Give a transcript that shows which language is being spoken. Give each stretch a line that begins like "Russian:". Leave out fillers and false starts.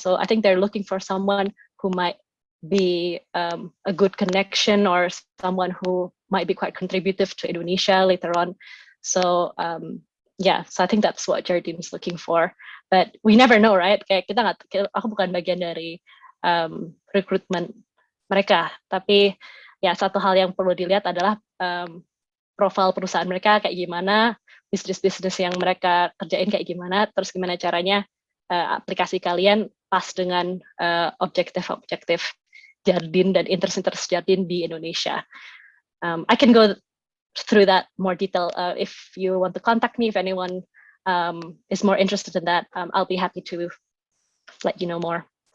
English: So I think they're looking for someone who might be a good connection, or someone who might be quite contributive to Indonesia later on. So so I think that's what Jardin is looking for. But we never know, right?
Indonesian: Kayak aku bukan bagian dari recruitment mereka, tapi ya satu hal yang perlu dilihat adalah profil perusahaan mereka kayak gimana, bisnis yang mereka kerjain kayak gimana, terus gimana caranya aplikasi kalian pas dengan objektif Jardin dan interest Jardin di Indonesia.
English: I can go through that more detail if you want to contact me. If anyone is more interested in that, I'll be happy to let you know more.